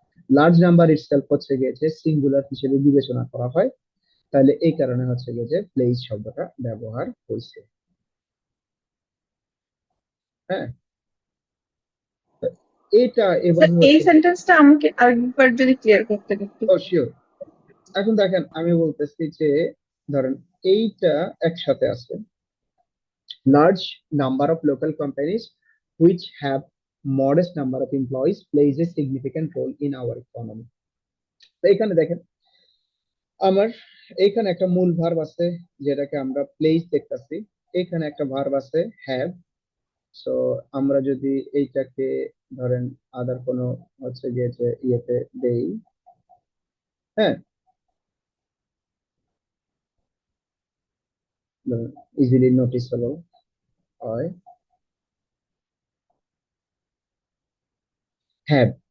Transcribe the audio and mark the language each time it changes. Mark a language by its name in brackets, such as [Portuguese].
[Bangla] Large number itself হচ্ছে গিয়েছে singular হিসেবে বিবেচনা করা হয়, তাহলে এই কারণে হচ্ছে গিয়ে যে প্লেস শব্দটা ব্যবহার হয়েছে। হ্যাঁ, তো এটা স্যার, এভাবে এই হচ্ছে গিয়ে, সেন্টেন্সটা আমাকে আরেকবার যদি ক্লিয়ার করতে একটু। ও শিওর। এখন দেখেন আমি বলতেছি যে ধরেন এইটা একসাথে আছে, [English] large number of local companies which have modest number of employees plays a significant role in our economy. [Bangla] তো এখানে দেখেন আমার এখানে একটা মূল ভার্ব আছে, যেটাকে আমরা প্লেস দেখতেছি, এখানে একটা ভার্ব আছে হ্যাভ। সো আমরা যদি এইটাকে ধরেন আদার কোনো হচ্ছে গিয়ে যে ইয়েতে দেই, হ্যাঁ, ইজিলি নোটিসেবল হয় হ্যাভ।